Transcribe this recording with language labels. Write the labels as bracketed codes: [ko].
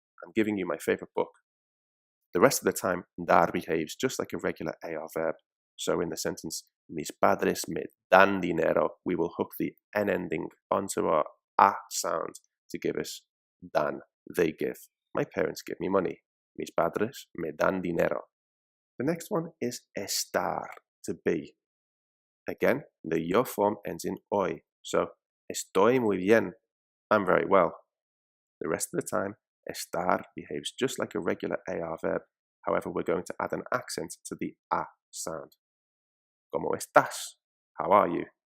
[en] I'm giving you my favorite book. The rest of the time, dar behaves just like a regular AR verb. So in the sentence, [es] mis padres me dan dinero, [en] we will hook the n ending onto our a sound to give us dan, they give. My parents give me money. [es] Mis padres me dan dinero. [en] The next one is estar, to be. Again, the yo form ends in oi. So, [es] estoy muy bien. [en] I'm very well. The rest of the time, estar behaves just like a regular AR verb. However, we're going to add an accent to the a sound. [es] ¿Cómo estás? [en] How are you?